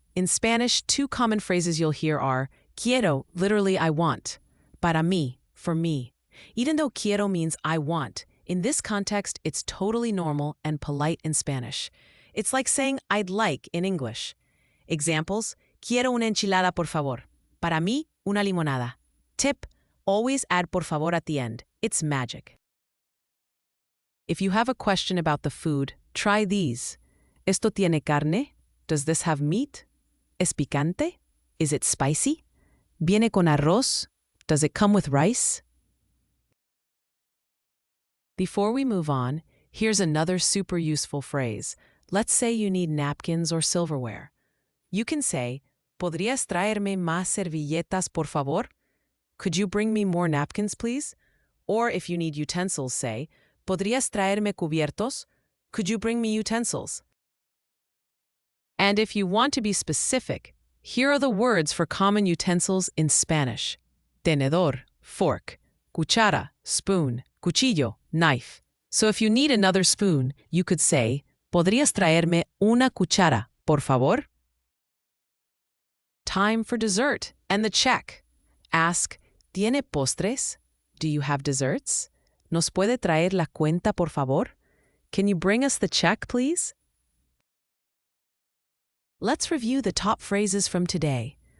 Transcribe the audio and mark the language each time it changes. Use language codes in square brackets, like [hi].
[en] In Spanish, two common phrases you'll hear are quiero, literally I want, [es] para mí, [en] for me. Even though quiero means I want, in this context, it's totally normal and polite in Spanish. It's like saying I'd like in English. [es] Examples, quiero una enchilada por favor. Para mí, una limonada. [en] Tip, always add [es] por favor [en] at the end. It's magic. If you have a question about the food, try these. [es] ¿Esto tiene carne? [en] Does this have meat? [es] ¿Es picante? [en] Is it spicy? [es] ¿Viene con arroz? [en] Does it come with rice? Before we move on, here's another super useful phrase. Let's say you need napkins or silverware. You can say, [es] ¿Podrías traerme más servilletas, por favor? [en] Could you bring me more napkins, please? Or if you need utensils, say, [es] ¿Podrías traerme cubiertos? [en] Could you bring me utensils? And if you want to be specific, here are the words for common utensils in Spanish. Tenedor, fork. Cuchara, spoon. Cuchillo, knife. So if you need another spoon, you could say, [es] ¿Podrías traerme una cuchara, por favor? [en] Time for dessert and the check. Ask, [es] ¿Tiene postres? [en] Do you have desserts? [es] ¿Nos puede traer la cuenta, por favor? [en] Can you bring us the check, please? Let's review the top phrases from today.